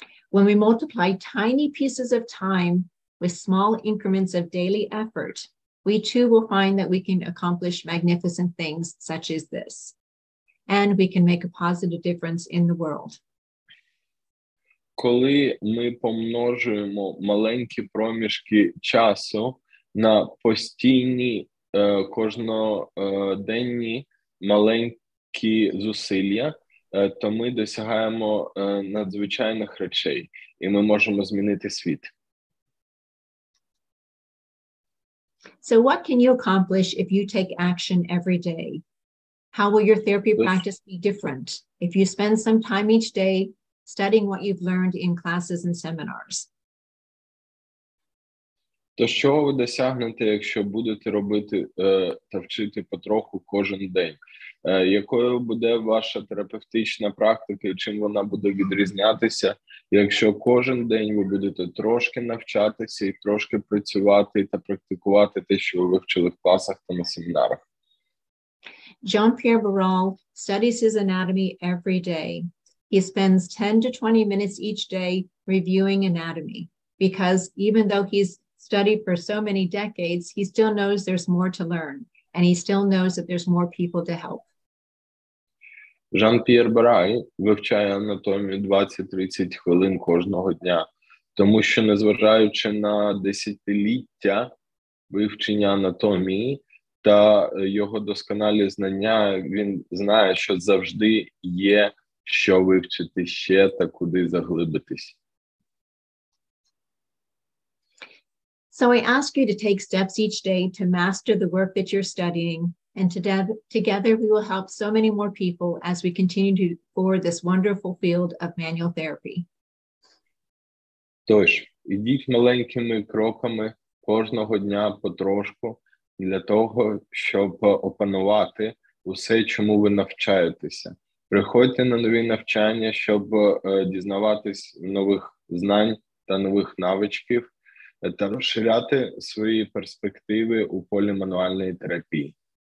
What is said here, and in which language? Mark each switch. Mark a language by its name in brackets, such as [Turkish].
[English] When we multiply tiny pieces of time with small increments of daily effort, we too will find that we can accomplish magnificent things such as this. And we can make a positive difference in the world. [Ukrainian] Коли ми помножуємо маленькі проміжки часу на постійні, кожноденні маленькі зусилля, то ми досягаємо надзвичайних речей, і ми можемо змінити світ. [English] So what can you accomplish if you take action every day? How will your therapy practice be different if you spend some time each day studying what you've learned in classes and seminars? [Ukrainian] То що ви досягнете, якщо будете робити та вчити потроху кожен день? Якою буде ваша терапевтична практика і чим вона буде відрізнятися, якщо кожен день ви будете трошки навчатися і трошки працювати та практикувати те, що ви вивчили в класах та на семінарах? [English] Jean-Pierre Barral studies his anatomy every day. He spends 10 to 20 minutes each day reviewing anatomy because even though he's studied for so many decades, he still knows there's more to learn and he still knows that there's more people to help. [Ukrainian] Жан-П'єр Бараль вивчає анатомію 20-30 хвилин кожного дня, тому що, незважаючи на десятиліття вивчення анатомії та його досконалі знання, він знає, що завжди є що вивчити ще та куди заглибитись. [English] So I ask you to take steps each day to master the work that you're studying, and together we will help so many more people as we continue to explore this wonderful field of manual therapy. [Ukrainian] Тож, ідіть маленькими кроками кожного дня потрошку для того, щоб опанувати усе, чому ви навчаєтеся. Приходьте на нові навчання, щоб дізнаватись нових знань та нових навичків та розширяти свої перспективи у полі мануальної терапії.